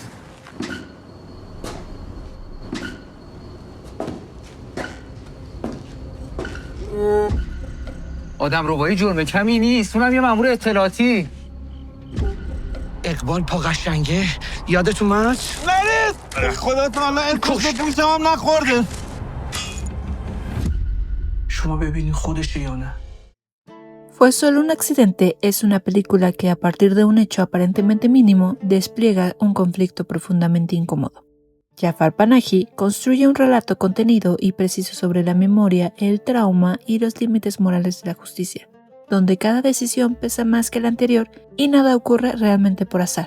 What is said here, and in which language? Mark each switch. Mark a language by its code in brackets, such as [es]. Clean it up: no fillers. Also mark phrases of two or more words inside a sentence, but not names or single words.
[fa] آدم ربایی جرم کمی نیست، اونم یه مأمور اطلاعاتی. اقبال پا قشنگه یادت اومد؟ نرید! خدا تعالی کشت پوستم هم نخورده. شما ببینین خودشه یا نه؟ [es] Fue solo un accidente es una película que a partir de un hecho aparentemente mínimo despliega un conflicto profundamente incómodo. Jafar Panahi construye un relato contenido y preciso sobre la memoria, el trauma y los límites morales de la justicia, donde cada decisión pesa más que la anterior y nada ocurre realmente por azar.